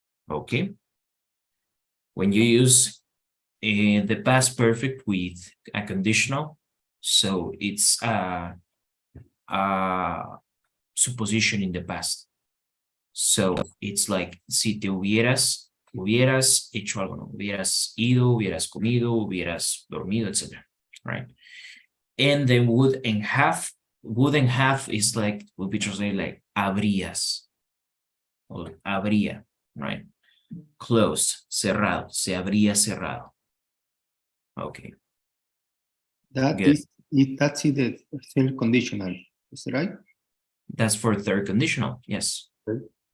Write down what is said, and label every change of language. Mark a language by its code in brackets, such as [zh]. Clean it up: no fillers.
[en] Okay. When you use the past perfect with a conditional, so it's a supposition in the past. So it's like [es] si te hubieras hecho algo, ¿no? Hubieras ido, hubieras comido, hubieras dormido, etc. Right? [en] And then would and have is like, will be translated like habrías or habría, right? [es] Closed, cerrado, se habría cerrado. [en] Okay. That's in the third conditional, is that right? That's for third conditional, yes. Okay.